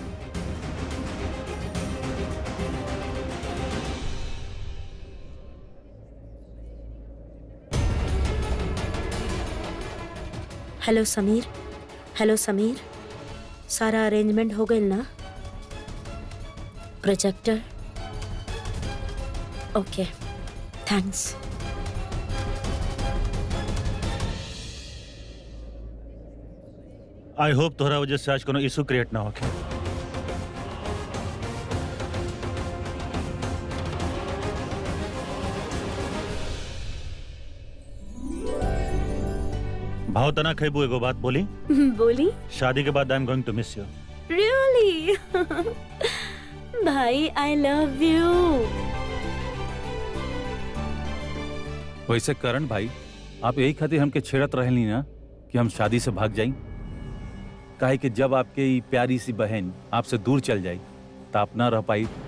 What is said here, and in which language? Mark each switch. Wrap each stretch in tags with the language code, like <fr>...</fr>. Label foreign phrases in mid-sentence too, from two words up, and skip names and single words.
<bho>हेलो समीर, हेलो समीर, सारा अरेंजमेंट हो गई ना? प्रोजेक्टर?</bho> <en>Okay, thanks. I hope</en> <bho>तोहरा वजह से आज कोनो इशू क्रिएट ना होके। भाव तना खेबू एगो बात बोली। बोली। शादी के बाद</bho> <en>I am going to miss you.</en> <bho>रियली?</bho> <en>भाई I love you.</en> <bho>वैसे करण भाई, आप यही खातिर हमके छेड़त रहली ना कि हम शादी से भाग जाई? काहे कि जब आपके ये प्यारी सी बहन आपसे दूर चल जाई तो आप ना रह पाई।</bho>